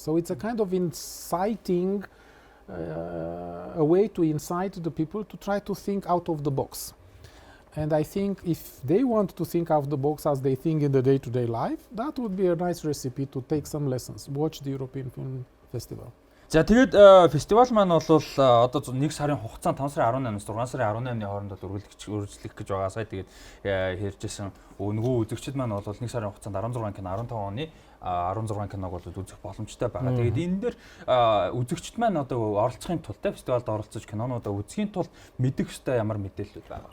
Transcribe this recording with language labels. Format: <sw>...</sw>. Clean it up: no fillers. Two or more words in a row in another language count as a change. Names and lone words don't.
<en>So it's a kind of inciting, a way to incite the people to try to think out of the box. And I think if they want to think out the box as they think in the day-to-day life, that would be a nice recipe to take some lessons. Watch the European Film Festival.</en> <mn>За тэгээд фестивал маань бол одоо 1 сарын хугацаанд 5 сарын 18-наас 6 сарын 18-ны хооронд үргэлжлэх гэж байгаа. Сая тэгээд ярьжсэн нөгөө үзэгчид маань бол 1 сарын хугацаанд 16 кино 15 оны 16 киног бол үзэх боломжтой байгаа. Тэгээд энэ дээр үзэгчид маань одоо оролцохын тулд фестивалд оролцож кинонуудаа үзэхийн тулд мэдэх ёстой ямар мэдээлэлүүд байгаа.</mn>